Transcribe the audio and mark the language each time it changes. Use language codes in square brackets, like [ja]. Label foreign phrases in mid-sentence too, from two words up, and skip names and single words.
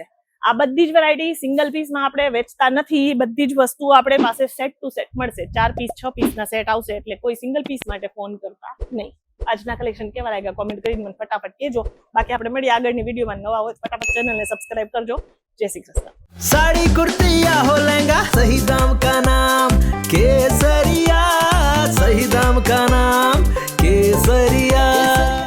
[gu] આ બધી જ વેરાયટી સિંગલ પીસમાં આપણે વેચતા નથી. બધી જ વસ્તુઓ આપણે પાસે સેટ ટુ સેટ મળશે. 4 પીસ 6 પીસના સેટ આવશે, એટલે કોઈ સિંગલ પીસ માટે ફોન કરતા નહીં. આજના કલેક્શન કેવા લાગ્યા કોમેન્ટ કરીને મને ફટાફટ કહેજો. બાકી આપણે મળીએ આગળની વિડીયોમાં. નવા હોય ફટાફટ ચેનલને સબસ્ક્રાઇબ કરજો. જય શ્રી કૃષ્ણ. [hi] साड़ी कुर्ती या हो लहंगा, सही दाम का नाम केसरिया, सही दाम का नाम केसरिया.